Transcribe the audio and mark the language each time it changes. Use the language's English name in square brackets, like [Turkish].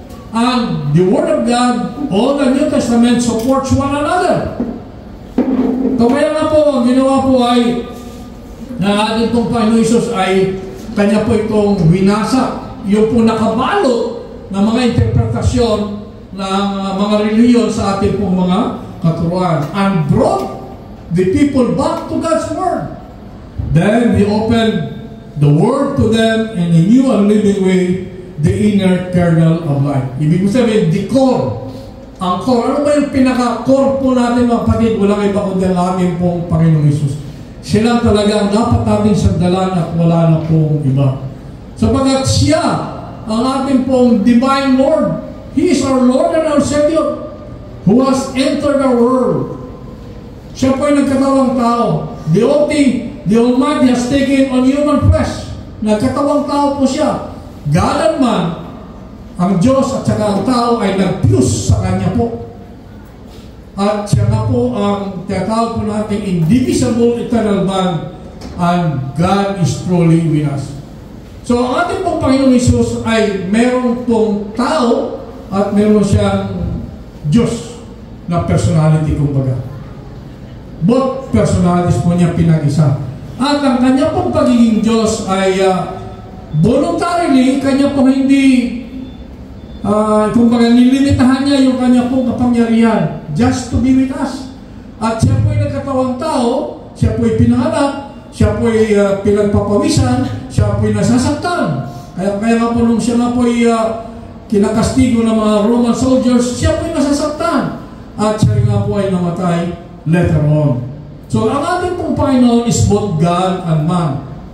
[English] And the Word of God, all the New Testament supports one another. [Filipino] So kaya nga po, ang ginawa po ay na ating pong Panginoon Jesus ay kanya po itong winasa, yung po nakabalot ng mga interpretasyon ng mga reliyon sa ating pong mga katuruan [English] and brought the people back to God's Word. Then He opened the Word to them in a new and living way, the inner kernel of life. [Filipino] Ibig sabihin, [English] the core. [Filipino] Ang core. Ano ba yung pinaka-core po natin, mga kapatid? Walang iba kundi ang ating pong Panginoong Jesus. Sila talaga ang dapat nating sandalan at wala na pong iba. Sapagat siya, ang ating pong [English] divine Lord, He is our Lord and our Savior who has entered our world. [Filipino] Siya po ay nagkatawang tao. [English] The Almighty has taken on human flesh. [Filipino] Nagkatawang tao po siya. [English] God and man, [Filipino] ang Diyos at saka ang tao ay nag-fuse sa Kanya po. At siya nga po ang tinatawag po natin [English] indivisible eternal bond, and God is truly with us. [Filipino] So ang ating pong Panginoon Jesus ay meron pong tao at meron siyang Diyos na personality, kumbaga. Both personalities po niya pinag-isa. At ang kanya pong pagiging Diyos ay voluntarily, kanya pong hindi, kumbaga nilimitahan niya yung kanya pong kapangyarihan [English] just to be with us. [Filipino] At siya po'y nagkatawang tao, siya po'y pinanganak, siya po'y pinagpapawisan, siya po'y nasasaktan. Kaya nga po nung siya nga po'y kinakastigo ng mga Roman soldiers, siya po'y nasasaktan. At siya nga po ay namatay later on. So ang ating pong Panginoon [English] is both God and man.